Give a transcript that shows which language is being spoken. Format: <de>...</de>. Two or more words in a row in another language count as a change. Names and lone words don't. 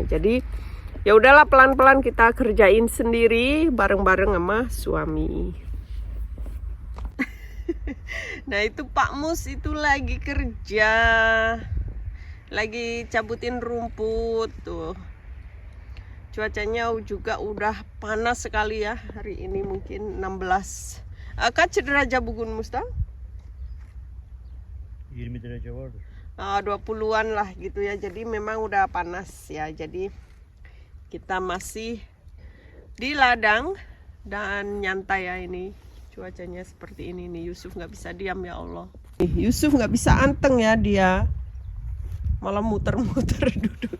<id>Jadi ya udahlah, pelan-pelan kita kerjain sendiri bareng-bareng sama suami. Nah itu Pak Mus itu lagi kerja. Lagi cabutin rumput tuh. Cuacanya juga udah panas sekali ya. Hari ini mungkin 16.</id> <tr>Kaç derajat bugün Musta? 20 derece vardır.</tr> <id>20-an lah gitu ya. Jadi memang udah panas ya. Jadi kita masih di ladang dan nyantai ya ini. Cuacanya seperti ini nih. Yusuf nggak bisa diam ya Allah. Yusuf nggak bisa anteng ya dia. Malah muter-muter duduk.</id>